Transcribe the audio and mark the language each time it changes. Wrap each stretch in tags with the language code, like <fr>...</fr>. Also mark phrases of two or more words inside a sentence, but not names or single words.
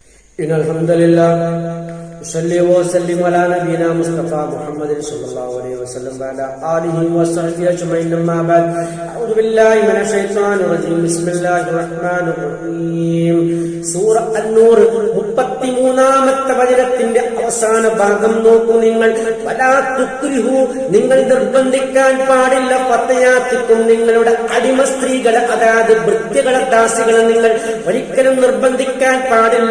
<ar>إن الحمد لله صلى وسلم على نبينا مصطفى محمد صلى الله عليه وسلم وعلى آله وصحبه أجمعين أما بعد أعوذ بالله من الشيطان الرجيم بسم الله الرحمن الرحيم</ar> <ml>സൂറ അന്നൂർ 33-ാമത്തെ വചനത്തിന്റെ അവസാന ഭാഗം നോക്കൂ. നിങ്ങൾ</ml> <ar>ولا تكرهوا,</ar> <ml>നിങ്ങൾ നിർബന്ധിക്കാൻ പാടില്ല, ഫതയാത്തിക്കും, നിങ്ങളുടെ അടിമ സ്ത്രീകളെ, അതായത് ഭൃത്യകളെ, ദാസികളെ നിങ്ങൾ ഒരിക്കലും നിർബന്ധിക്കാൻ പാടില്ല.</ml>